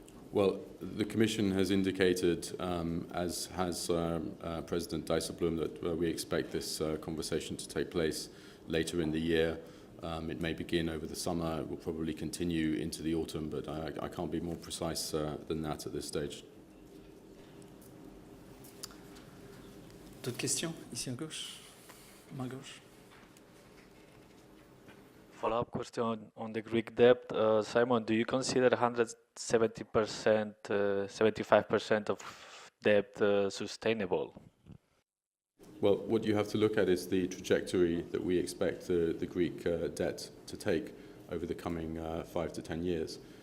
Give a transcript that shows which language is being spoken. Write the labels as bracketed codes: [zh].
[en] Well, the Commission has indicated, as has President Dijsselbloem, that we expect this conversation to take place later in the year. It may begin over the summer, it will probably continue into the autumn, but I can't be more precise than that at this stage. [fr] D'autres questions? Ici à gauche, main gauche. [en] Follow-up question on the Greek debt. Simon, do you consider 170%, 75% of debt sustainable? Well, what you have to look at is the trajectory that we expect the Greek debt to take over the coming 5 to 10 years.